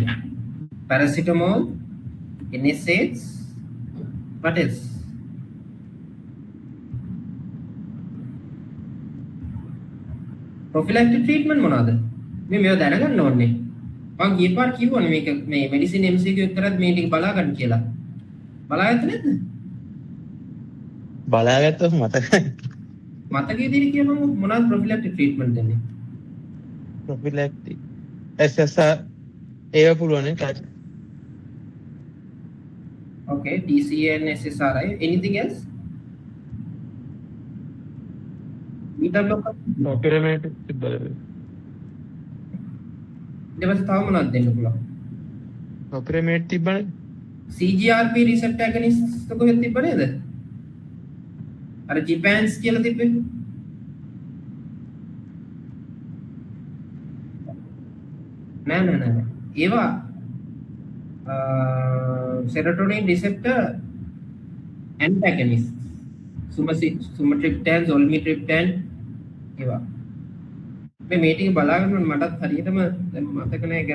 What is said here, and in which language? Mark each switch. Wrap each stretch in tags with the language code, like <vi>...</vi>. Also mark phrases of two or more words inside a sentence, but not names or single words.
<en>Paracetamol, NSAIDs, what else? Prophylactic treatment</en> <si>මොනවාද? මේ මේවා දැනගන්න ඕනේ. මම ගිය පාර කිව්වනේ මේක මේ</si> <en>medicine MCQ</en> <si>එක කරත් මේ ටික බලා ගන්න කියලා. බලාගත්තේ නැද්ද? බලාගත්තොත් මතකයි. මතකයේ තියෙන කියමු මොනවද</si> <en>prophylactic treatment</en> <si>දෙන්නේ? ප්‍රොෆිලැක්ටික් SSR ඒව පුළුවන් නේ.</si> <en>Okay, DCA and SSRI. Anything else? Beta blocker.</en> <si>ඔපිරමේට් තිබ්බද? ඊට පස්සේ තව මොනවද දෙන්න පුළුවන්? ඔපිරමේට් තිබ්බනේ.</si> <en>CGRP receptor agonists</en> <si>කොහෙද තිබ්බ නේද? අර ජිපෑන්ස් කියලා තිබ්බේ. නෑ.</si> <en>ඒවා serotonin receptor antagonists. Sumatriptan, zolmitriptan ඒවා.</en> <si>මේ ටික බලාගෙන මටත් හරියටම දැන් මතක නෑ.</si>